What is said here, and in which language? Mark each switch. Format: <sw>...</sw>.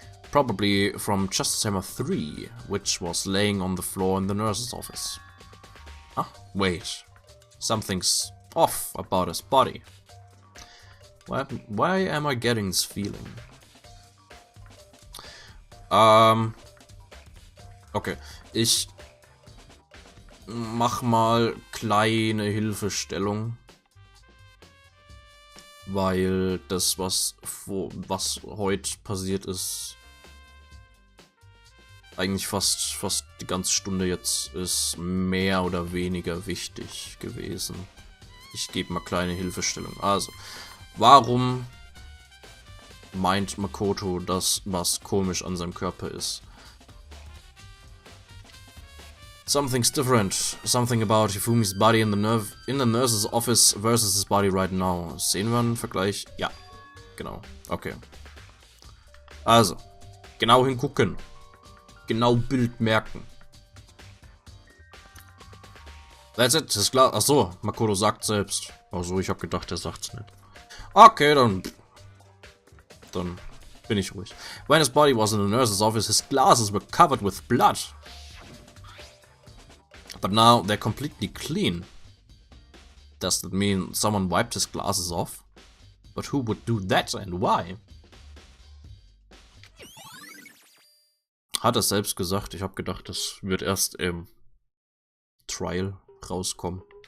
<en>Probably from Justice Hammer 3, which was laying on the floor in the nurse's office. Huh? Wait. Something's off about his body. Why am I getting this feeling?</en> <de>Okay, ich mach mal kleine Hilfestellung, weil das, was heute passiert ist, eigentlich fast die ganze Stunde jetzt ist mehr oder weniger wichtig gewesen. Ich gebe mal kleine Hilfestellung. Also, warum meint Makoto, dass was komisch an seinem Körper ist?</de> <en>Something's different. Something about Hifumi's body in the nurse's office versus his body right now.</en> <de>Sehen wir einen Vergleich? Ja, genau. Okay. Also, genau hingucken. Genau Bild merken.</de> <en>That's it,</en> <de>ist klar. Achso, Makoto sagt selbst. Achso, ich hab gedacht, er sagt's nicht. Okay, dann bin ich ruhig.</de> <en>When his body was in the nurse's office, his glasses were covered with blood. But now they're completely clean. Does that mean someone wiped his glasses off? But who would do that and why?</en> <de>Hat er selbst gesagt. Ich habe gedacht, das wird erst im Trial rauskommen.</de>